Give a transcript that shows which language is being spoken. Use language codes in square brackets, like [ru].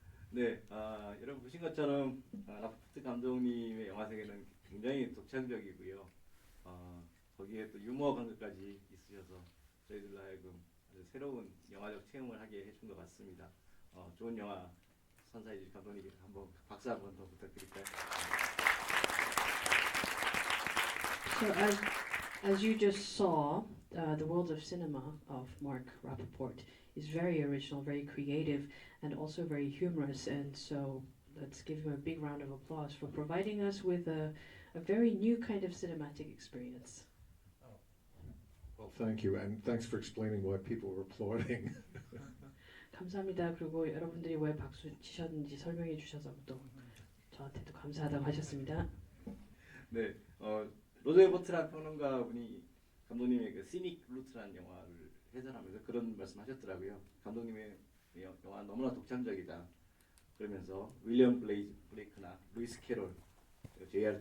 [ko] 네, 여러분 보신 것처럼 라파포트 감독님의 영화 세계는 굉장히 독창적이고요. 거기에 또 유머 감각까지 있으셔서 저희들로 하여금 아주 새로운 영화적 체험을 하게 해준 것 같습니다. 좋은 영화 선사해 주신 감독님께 한번 박수 한번 더 부탁드릴까요? [en] So as you just saw, the world of cinema of Mark Rappaport is very original, very creative, and also very humorous. And so let's give him a big round of applause for providing us with a very new kind of cinematic experience. Well, thank you, and thanks for explaining why people were applauding. [ko] 감사합니다. 그리고 여러분들이 왜 박수 치셨는지 설명해 주셔서 또 저한테도 감사하다고 하셨습니다. 네, 로저 에버트란 평론가분이 감독님의 그 시닉 루트라는 영화를 해설하면서 그런 말씀하셨더라고요. 감독님의 영화 너무나 독창적이다. 그러면서 윌리엄 블레이크나 루이스 캐롤, J.R.